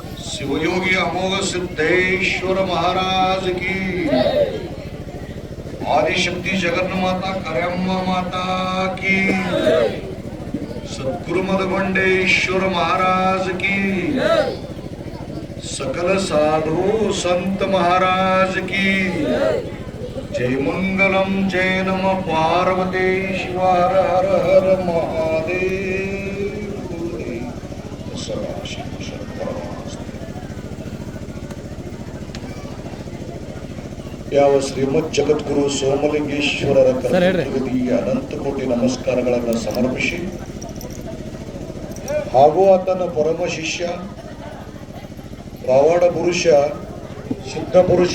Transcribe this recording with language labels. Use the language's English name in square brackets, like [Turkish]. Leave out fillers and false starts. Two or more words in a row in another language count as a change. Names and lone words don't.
[Hindi] शिवयोगी अमोघ सिद्धेश्वर महाराज की, आदिशक्ति जगन माता करम्मा माता की, सद्गुरु मदगंडेश्वर महाराज की, सकल साधु संत महाराज की जय। मंगलम जय नम पार्वती शिव हर हर हर महादेव। [Kannada] ಯಾವ ಶ್ರೀಮದ್ ಜಗದ್ಗುರು ಸೋಮಲಿಂಗೇಶ್ವರರ ಕರ್ತೃತ್ವದಲ್ಲಿ ಅನಂತ ಕೋಟಿ ನಮಸ್ಕಾರಗಳನ್ನು ಸಮರ್ಪಿಸಿ ಹಾಗೂ ಆತನ ಪರಮ ಶಿಷ್ಯ ಪವಾಡ ಪುರುಷ ಸಿದ್ಧ ಪುರುಷ